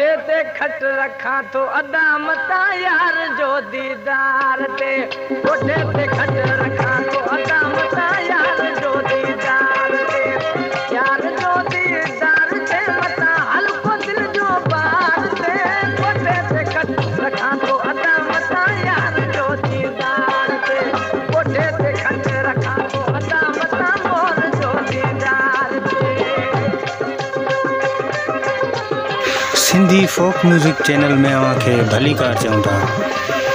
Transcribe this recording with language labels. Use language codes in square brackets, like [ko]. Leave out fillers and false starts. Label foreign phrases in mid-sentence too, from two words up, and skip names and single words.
[sd] ते खट रखा तो अदा मता यार जो दीदार ते कोठे ते खट रखा तो अदा मता यार जो दीदार ते यार जो दीदार ते मता हल्को दिल जो बार ते कोठे ते खट रखा तो अदा मता यार जो दीदार ते कोठे ते खट रखा तो अदा मता मोर जो दीदार ते सिंधी [en] folk music channel [sd] में आके भली कार चऊं था।